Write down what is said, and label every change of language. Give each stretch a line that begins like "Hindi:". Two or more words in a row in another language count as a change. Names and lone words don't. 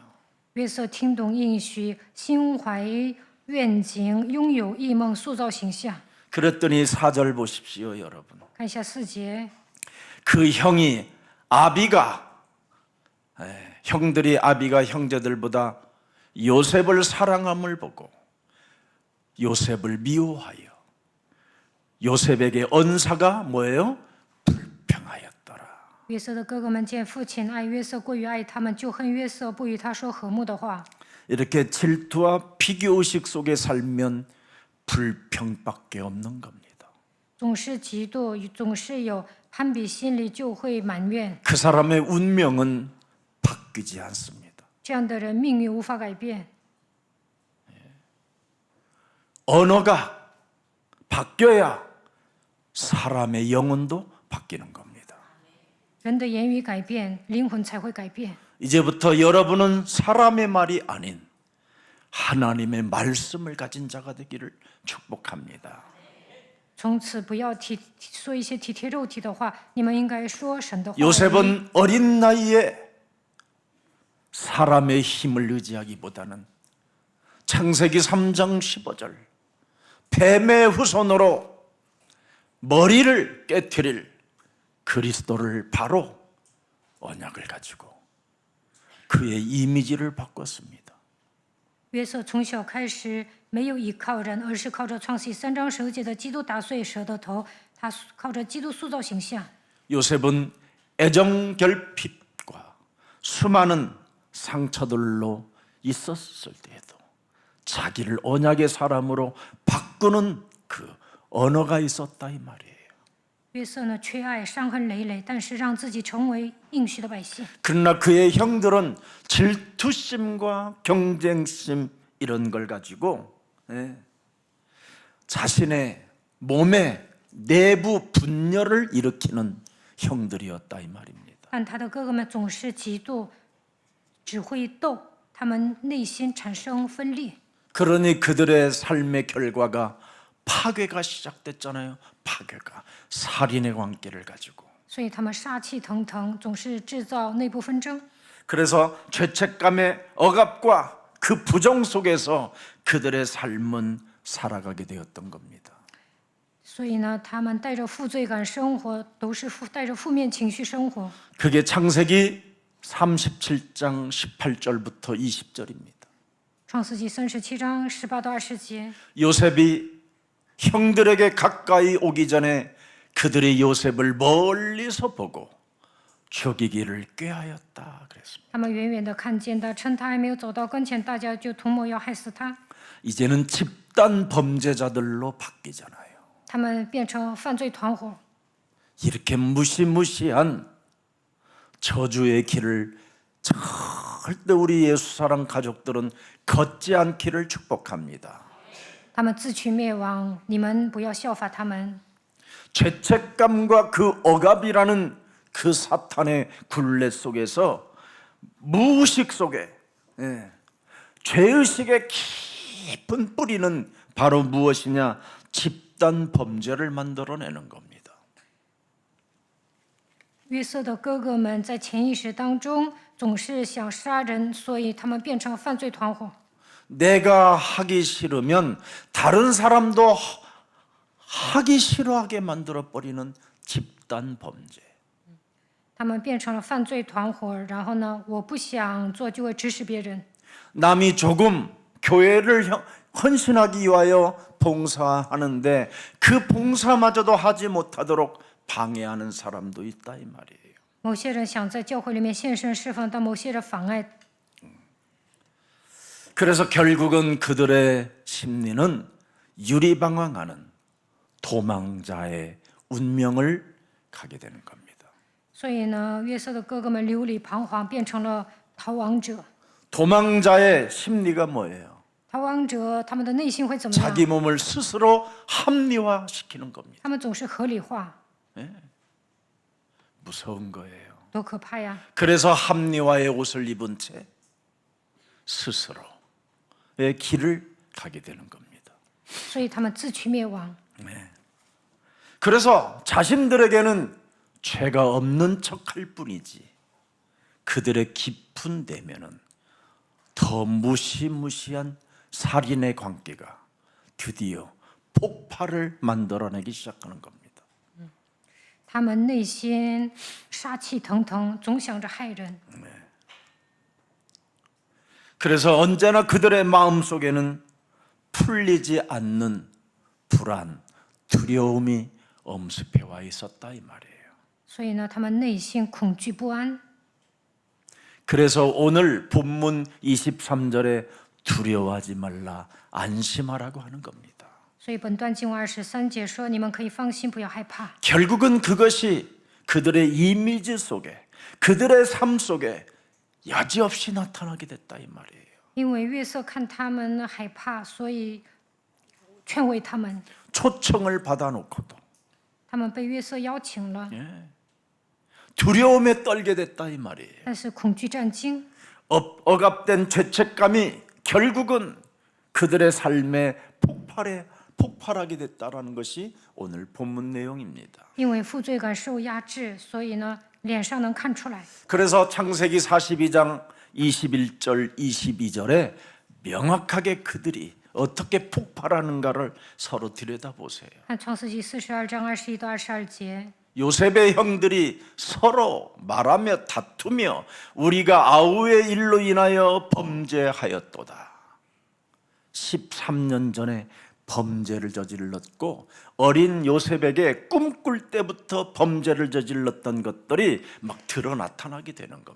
Chinese: 约瑟听懂应许，心怀愿景，拥有异梦，塑造形象。
Korean: 그랬더니 4절 보십시오, 여러분.
Chinese: 看一下4节，
Korean: 그 형이 아비가 형들이 아비가 형제들보다 요셉을 사랑함을 보고 요셉을 미워하여 요셉에게 언사가 뭐예요? 불평하였더라.
Chinese: 约瑟的哥哥们见父亲爱约瑟过于爱他们，就恨约瑟，不与他说和睦的话。
Korean: 이렇게 질투와 비교의식 속에 살면 불평밖에 없는 겁니다.
Chinese: 总是嫉妒，总是有攀比心理，就会埋怨。
Korean: 그 사람의 운명은 바뀌지 않습니다.
Chinese: 这样的人命运无法改变。
Korean: 언어가 바뀌어야 사람의 영혼도 바뀌는 겁니다.
Chinese: 人的言语改变，灵魂才会改变。
Korean: 이제부터 여러분은 사람의 말이 아닌 하나님의 말씀을 가진 자가 되기를 축복합니다.
Chinese: 从此不要说一些体贴肉体的话，你们应该说神的话。
Korean: 요셉은 어린 나이에 사람의 힘을 의지하기보다는 창세기 3장 15절 뱀의 후손으로 머리를 깨트릴 그리스도를 바로 언약을 가지고 그의 이미지를 바꿨습니다.
Chinese: 约瑟从小开始没有依靠人，而是靠着创世记3章19节的基督打碎蛇的头，他靠着基督塑造形象。
Korean: 요셉은 애정 결핍과 수많은 상처들로 있었을 때에도 자기를 언약의 사람으로 바꾸는 그 언어가 있었다 이 말이에요.
Chinese: 约瑟呢，缺爱，伤痕累累，但是让自己成为应许的百姓。
Korean: 그러나 그의 형들은 질투심과 경쟁심 이런 걸 가지고 자신의 몸에 내부 분열을 일으키는 형들이었다 이 말입니다.
Chinese: 但他的哥哥们总是嫉妒，只会斗，他们内心产生分裂。
Korean: 그러니 그들의 삶의 결과가 파괴가 시작됐잖아요. 파괴가 살인의 관계를 가지고.
Chinese: 所以他们杀气腾腾，总是制造内部纷争。
Korean: 그래서 죄책감의 억압과 그 부정 속에서 그들의 삶은 살아가게 되었던 겁니다.
Chinese: 所以呢，他们带着负罪感生活，都是带着负面情绪生活。
Korean: 그게 창세기 37장 18절부터 20절입니다.
Chinese: 创世纪37章18到20节，
Korean: 요셉이 형들에게 가까이 오기 전에 그들이 요셉을 멀리서 보고 죽이기를 꾀하였다 그랬습니다.
Chinese: 他们远远的看见的，趁他还没有走到跟前，大家就图谋要害死他。
Korean: 이제는 집단 범죄자들로 바뀌잖아요.
Chinese: 他们变成犯罪团伙，
Korean: 이렇게 무시무시한 저주의 길을 절대 우리 예수사랑 가족들은 걷지 않기를 축복합니다.
Chinese: 他们自取灭亡。你们不要效法他们。
Korean: 죄책감과 그 억압이라는 그 사탄의 굴레 속에서 무의식 속에 죄의식의 깊은 뿌리는 바로 무엇이냐? 집단 범죄를 만들어내는 겁니다.
Chinese: 约瑟的哥哥们在潜意识当中总是想杀人，所以他们变成犯罪团伙。
Korean: 내가 하기 싫으면 다른 사람도 하기 싫어하게 만들어버리는 집단 범죄.
Chinese: 他们变成了犯罪团伙，然后呢，我不想做就会指使别人。
Korean: 남이 조금 교회를 헌신하기 위하여 봉사하는데 그 봉사마저도 하지 못하도록 방해하는 사람도 있다 이 말이에요.
Chinese: 某些人想在教会里面献身侍奉，但某些人妨碍。
Korean: 그래서 결국은 그들의 심리는 유리방황하는 도망자의 운명을 가게 되는 겁니다.
Chinese: 所以呢，约瑟的哥哥们流离彷徨，变成了逃亡者。
Korean: 도망자의 심리가 뭐예요?
Chinese: 逃亡者他们的内心会怎么样？
Korean: 자기 몸을 스스로 합리화시키는 겁니다.
Chinese: 他们总是合理化，
Korean: 무서운 거예요.
Chinese: 多可怕呀！
Korean: 그래서 합리화의 옷을 입은 채 스스로의 길을 가게 되는 겁니다.
Chinese: 所以他们自取灭亡。
Korean: 그래서 자신들에게는 죄가 없는 척할 뿐이지 그들의 깊은 내면은 더 무시무시한 살인의 관계가 드디어 폭발을 만들어내기 시작하는 겁니다.
Chinese: 他们内心杀气腾腾，总想着害人。
Korean: 그래서 언제나 그들의 마음속에는 풀리지 않는 불안, 두려움이 엄습해 와 있었다 이 말이에요.
Chinese: 所以呢，他们内心恐惧不安。
Korean: 그래서 오늘 본문 23절에 두려워하지 말라 안심하라고 하는 겁니다.
Chinese: 所以本段经文23节说：“你们可以放心，不要害怕。
Korean: 결국은 그것이 그들의 이미지 속에 그들의 삶 속에 여지없이 나타나게 됐다 이 말이에요. ”
Chinese: 因为约瑟看他们害怕，所以劝慰他们。
Korean: 초청을 받아놓고도
Chinese: 他们被约瑟邀请了，
Korean: 두려움에 떨게 됐다 이 말이에요.
Chinese: 但是恐惧战惊，
Korean: 억압된 죄책감이 결국은 그들의 삶에 폭발하게 됐다라는 것이 오늘 본문 내용입니다.
Chinese: 因为负罪感受压制，所以呢，脸上能看出来。
Korean: 그래서 창세기 42장 21절 22절에 명확하게 그들이 어떻게 폭발하는가를 서로 들여다보세요.
Chinese: 看创世纪42章21到22节，
Korean: 요셉의 형들이 서로 말하며 다투며 우리가 아우의 일로 인하여 범죄하였도다. 13년 전에 범죄를 저질렀고 어린 요셉에게 꿈꿀 때부터 범죄를 저질렀던 것들이 막 드러 나타나게 되는 겁니다.